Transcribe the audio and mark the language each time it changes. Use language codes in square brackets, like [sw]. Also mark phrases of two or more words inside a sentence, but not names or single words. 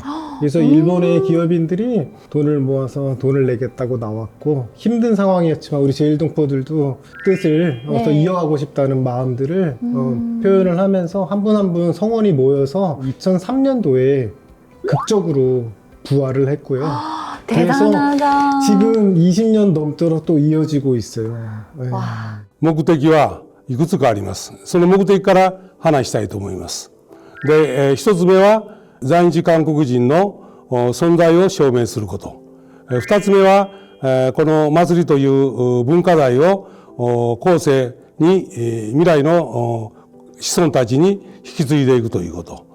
[ko] 그래서 일본의 기업인들이 돈을 모아서 돈을 내겠다고 나왔고 힘든 상황이었지만 우리 제일동포들도 뜻을 네. 더 이어가고 싶다는 마음들을 표현을 하면서 한 분 한 분 성원이 모여서 2003년도에 극적으로 부활을 했고요. 대단하다. 지금 20년 넘도록 또 이어지고 있어요. 네. [ja] 目的はいくつかあります。その目的から話したいと思います。で、一つ目は在日韓国人の存在を証明すること。二つ目はこの祭りという文化財を後世に未来の子孫たちに引き継いでいくということ。